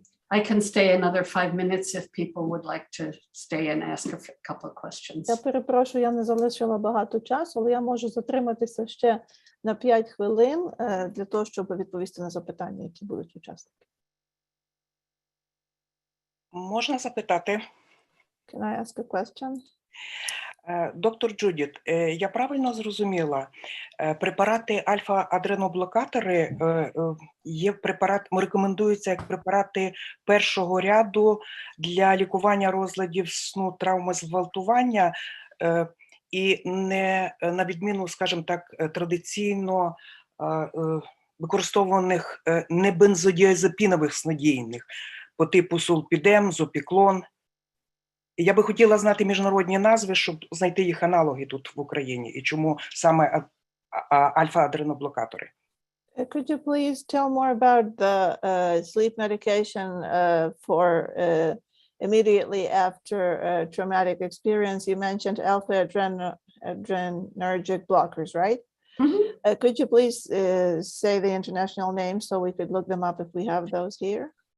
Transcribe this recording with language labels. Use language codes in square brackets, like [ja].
[en] I can stay another 5 minutes if people would like to stay and ask a couple of questions. [uk] Я перепрошую, я не залишила багато часу, але я можу затриматися ще на 5 хвилин для того, щоб відповісти на запитання, які будуть учасники. Можна запитати? [en] Can I ask a question? [uk] Доктор Джудіт, я правильно зрозуміла, препарати альфа-адреноблокатори рекомендуються як препарати першого ряду для лікування розладів сну, травми, зґвалтування і не на відміну, скажімо так, традиційно використовуваних небензодіазепінових снодійних по типу сулпідем, зопіклон. Я би хотіла знати міжнародні назви, щоб знайти їх аналоги тут в Україні, і чому саме альфа-адреноблокатори. [en] Could you please tell more about the sleep medication for immediately after a traumatic experience? You mentioned alpha-adrenergic blockers, right? Mm-hmm. Could you please say the international names so we could look them up if we have those here?